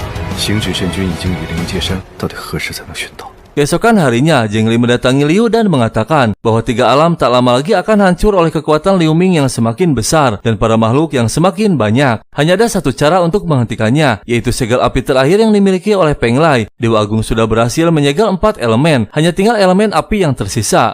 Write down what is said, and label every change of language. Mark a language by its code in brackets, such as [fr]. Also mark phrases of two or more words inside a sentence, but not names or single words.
[zh] 行止神君已经与灵界山，到底何时才能寻到？ [id] Keesokan harinya, Zheng Li mendatangi Liu dan mengatakan bahwa 3 alam tak lama lagi akan hancur oleh kekuatan Liu Ming yang semakin besar dan para makhluk yang semakin banyak. Hanya ada satu cara untuk menghentikannya, yaitu segel api terakhir yang dimiliki oleh Peng Lai. Dewa Agung sudah berhasil menyegel 4 elemen, hanya tinggal elemen api yang tersisa.